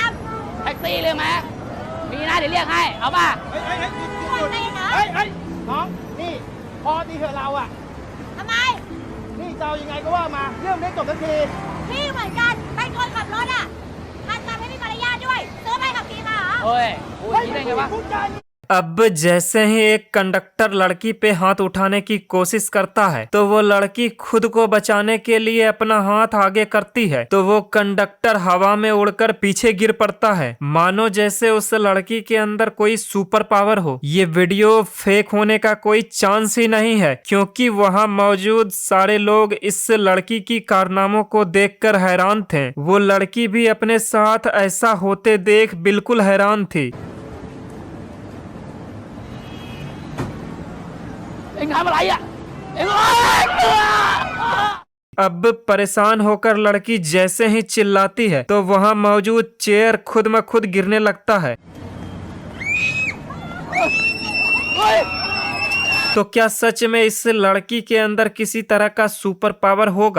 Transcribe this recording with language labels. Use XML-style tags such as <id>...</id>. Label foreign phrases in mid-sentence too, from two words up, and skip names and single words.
<th>แท็กซี่เลยไหมมีนะเดี๋ยวเรียกให้เอาป่ะ ำช่วยตีเนาะ น้อง นี่ พอตีเถอะเราอ่ะ ทำไม นี่จะเอายังไงก็ว่ามา เรื่องไม่จบสักที พี่เหมือนกันเป็นคนขับรถอ่ะหัดขับให้มีมารยาทด้วยซื้อใบขับขี่มาเหรอ โอ้ยพูดอย่างนี้ได้ไงวะ</th> <hi>अब जैसे ही एक कंडक्टर लड़की पे हाथ उठाने की कोशिश करता है तो वो लड़की खुद को बचाने के लिए अपना हाथ आगे करती है, तो वो कंडक्टर हवा में उड़कर पीछे गिर पड़ता है, मानो जैसे उस लड़की के अंदर कोई</hi> <en>super power</en> <hi>हो। ये वीडियो फेक होने का कोई चांस ही नहीं है, क्योंकि वहाँ मौजूद सारे लोग इस लड़की की कारनामों को देखकर हैरान थे। वो लड़की भी अपने साथ ऐसा होते देख बिल्कुल हैरान थी।</hi> <th>เอ็งทำอะไรอ่ะเอ็ง</th> <hi>अब परेशान होकर लड़की जैसे ही चिल्लाती है तो वहां मौजूद चेयर खुद में खुद गिरने लगता है। तो क्या सच में इस लड़की के अंदर किसी तरह का</hi> <en>super power</en> <hi>होगा?</hi>